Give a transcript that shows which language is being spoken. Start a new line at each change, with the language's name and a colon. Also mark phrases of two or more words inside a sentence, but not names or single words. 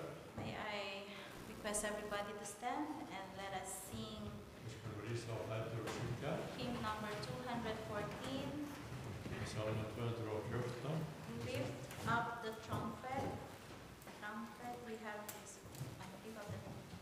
English: may I request everybody to stand and let us sing
Icelandic: Við skulum rísa á fætur og syngja.
English: hymn number 214,
Icelandic: Salmur 214.
English: Lift Up the Trumpet. Trumpet, we have this. I give up the